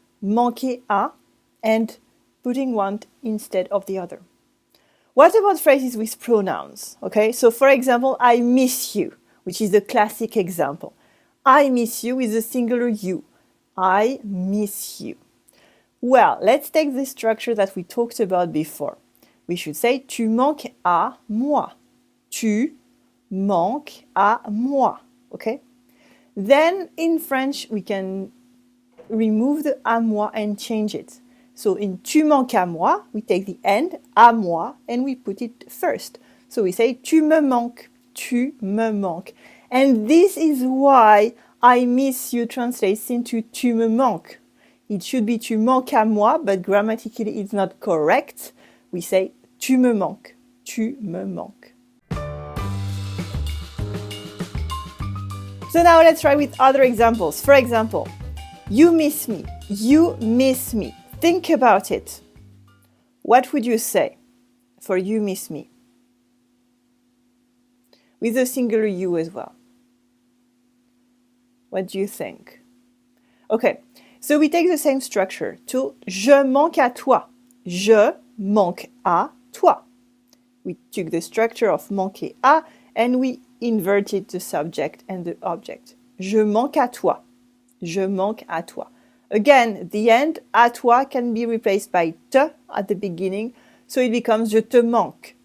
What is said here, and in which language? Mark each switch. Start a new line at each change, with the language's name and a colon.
English: Manquer à and putting one instead of the other. What about phrases with pronouns? Okay, so for example, I miss you, which is the classic example. I miss you is a singular you. I miss you. Well, let's take the structure that we talked about before. We should say
French: tu manques à moi. Tu manques à moi.
English: Okay? Then in French, we can remove the
French: à moi
English: and change it. So in
French: tu manques à moi,
English: we take the end,
French: à moi,
English: and we put it first. So we say
French: tu me manques, tu me manques.
English: And this is why I miss you translates into
French: tu me manques.
English: It should be
French: tu manques à moi,
English: but grammatically it's not correct. We say
French: tu me manques, tu me manques.
English: So now let's try with other examples. For example, you miss me. You miss me. Think about it. What would you say for you miss me? With a singular you as well. What do you think? Okay, so we take the same structure to
French: je manque à toi. Je manque à toi.
English: We took the structure of manquer à and we inverted the subject and the object.
French: Je manque à toi.
English: Je manque
French: à toi.
English: Again, the end à toi can be replaced by te at the beginning, so it becomes
French: je te manque.